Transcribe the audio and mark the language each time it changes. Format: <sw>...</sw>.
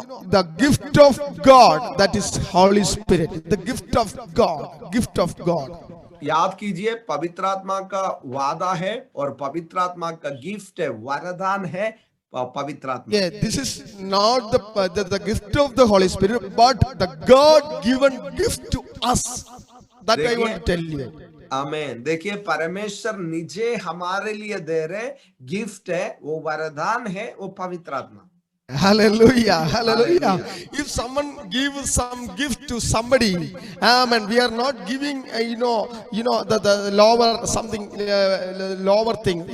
<en>The gift of God, that is Holy Spirit. The gift of God.</en> <hi>याद कीजिए, पवित्र आत्मा का वादा है और पवित्र आत्मा का गिफ्ट है, वरदान है पवित्र आत्मा.</hi> <en>Yeah, this is not the gift of the Holy Spirit, but the God-given gift to us. That I want to tell you.</en> <hi>आमेन. देखिए, परमेश्वर निजे हमारे लिए दे रहे गिफ्ट है, वो वरदान है, वो पवित्र आत्मा.</hi> <en>Hallelujah. If someone gives some gift to somebody, and we are not giving, the lower something, lower thing.</en>